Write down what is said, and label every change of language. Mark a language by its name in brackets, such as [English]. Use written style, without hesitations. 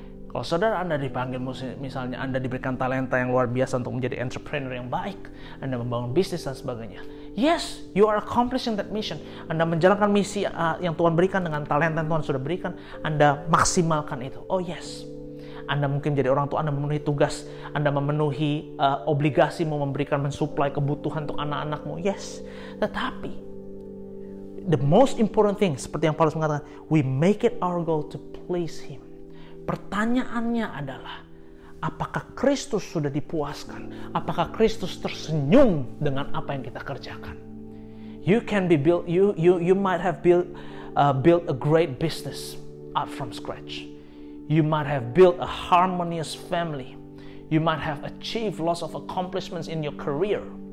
[Indonesian] Kalau saudara Anda dipanggil, misalnya Anda diberikan talenta yang luar biasa untuk menjadi entrepreneur yang baik, Anda membangun bisnis dan sebagainya. [English] Yes, you are accomplishing that mission. [Indonesian] Anda menjalankan misi yang Tuhan berikan dengan talenta yang Tuhan sudah berikan, Anda maksimalkan itu. [English] Oh yes. [Indonesian] Anda mungkin jadi orang tua, Anda memenuhi tugas, Anda memenuhi obligasi, mau memberikan, mensuplai kebutuhan untuk anak-anakmu. Yes. Tetapi, [English] the most important thing, [Indonesian] seperti yang Paulus mengatakan, [English] we make it our goal to please Him. [Indonesian] Pertanyaannya adalah, apakah Kristus sudah dipuaskan? Apakah Kristus tersenyum dengan apa yang kita kerjakan? [English] You can be built. You might have built a great business up from scratch. You might have built a harmonious family. You might have achieved lots of accomplishments in your career.